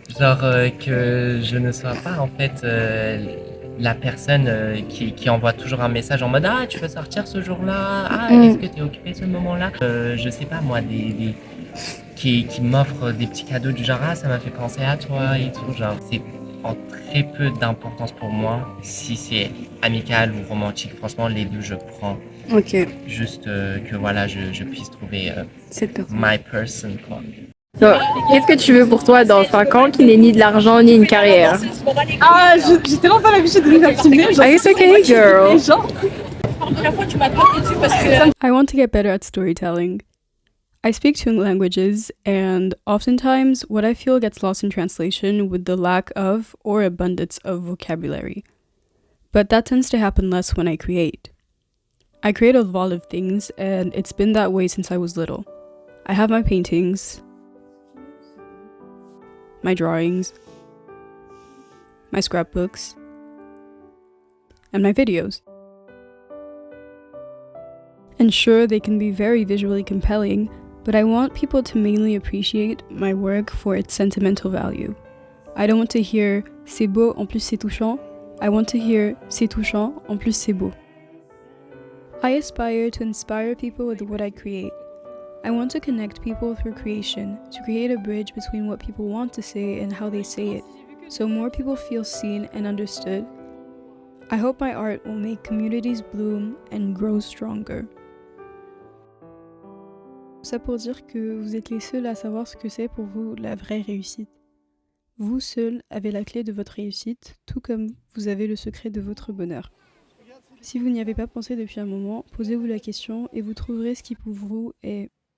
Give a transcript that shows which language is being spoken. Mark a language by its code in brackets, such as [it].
[fr] Genre que je ne sois pas en fait la personne qui envoie toujours un message en mode ah tu veux sortir ce jour-là, ah est-ce que tu es occupé ce moment-là, je sais pas moi qui m'offre des petits cadeaux du genre ah ça m'a fait penser à toi et tout, genre c'est en très peu d'importance pour moi si c'est amical ou romantique, franchement les deux je prends. Ok. Juste que voilà je puisse trouver cette personne. [en] My person quoi. [fr] Qu'est-ce que tu veux pour toi dans 5 ans qui n'est ni de l'argent ni une carrière? Ah, j'ai tellement pas l'habitude de les filmer. [en] It's okay, girl. I want to get better at storytelling. I speak 2 languages, and oftentimes what I feel gets lost in translation with the lack of or abundance of vocabulary. But that tends to happen less when I create. I create a lot of things, and it's been that way since I was little. I have my paintings, my drawings, my scrapbooks, and my videos. And sure, they can be very visually compelling, but I want people to mainly appreciate my work for its sentimental value. I don't want to hear « [fr] c'est beau, en plus c'est touchant [en] ». I want to hear « [fr] c'est touchant, en plus c'est beau ». [en] I aspire to inspire people with what I create. I want to connect people through creation, to create a bridge between what people want to say and how they say it, so more people feel seen and understood. I hope my art will make communities bloom and grow stronger. [fr] Ça pour dire que vous êtes les seuls à savoir ce que c'est pour vous la vraie réussite. Vous seuls avez la clé de votre réussite, tout comme vous avez le secret de votre bonheur. Si vous n'y avez pas pensé depuis un moment, posez-vous la question et vous trouverez ce qui pour vous est...